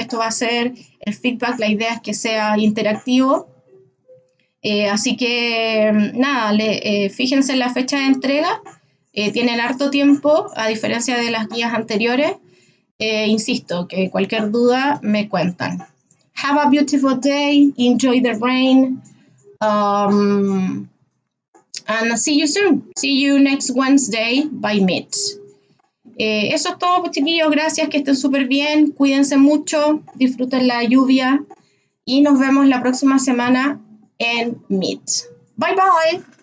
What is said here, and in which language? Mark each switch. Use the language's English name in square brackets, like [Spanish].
[Spanish] Esto va a ser el feedback, la idea es que sea interactivo. Así que nada, fíjense en la fecha de entrega. Tienen harto tiempo, a diferencia de las guías anteriores. Insisto, que cualquier duda me cuentan. [English] Have a beautiful day, enjoy the rain, and see you soon. See you next Wednesday by Meet. [Spanish] Eso es todo, pues, chiquillos, gracias, que estén súper bien, cuídense mucho, disfruten la lluvia y nos vemos la próxima semana en Meet. [English] Bye bye.